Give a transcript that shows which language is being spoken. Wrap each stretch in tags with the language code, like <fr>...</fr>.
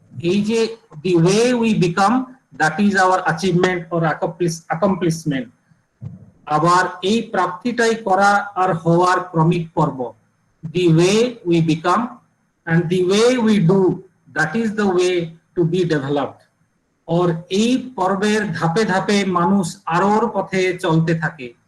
<bn>এই যে</bn> <en>the way we become, that is our achievement or accomplishment.</en> <bn>আবার এই প্রাপ্তিটাই করা আর হওয়ার ক্রমিক পর্ব।</bn> <en>The way we become and the way we do, that is the way to be developed.</en> <hi>और</hi> <bn>এই পর্বের ধাপে ধাপে মানুষ আরোর পথে চলতে থাকে।</bn>